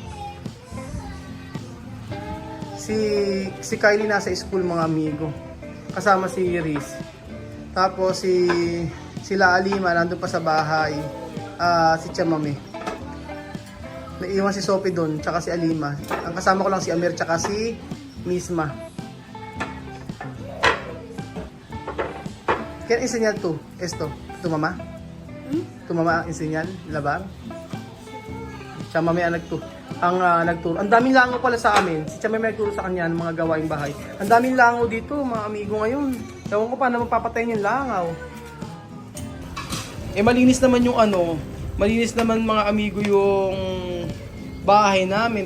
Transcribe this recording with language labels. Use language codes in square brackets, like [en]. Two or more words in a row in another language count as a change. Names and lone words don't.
[tl] Si Kylie nasa school mga amigo. Kasama si Riz. Tapos sila Alima nandun pa sa bahay. Si Chamame. Naiwan si Sophie doon, tsaka si Alima. Ang kasama ko lang si Amir tsaka si Misma. [es] Can enseñar tú esto? Tu mamá? Tu mamá enseñar [tl] labang? Chamame ang nagturo. Ang daming langaw pala sa amin. Si Chamame nagturo sa kanya ng mga gawaing bahay. Ang daming langaw dito, mga amigo ngayon. Ewan ko paano mapapatayin yung langaw. Malinis naman yung malinis naman mga amigo yung bahay namin.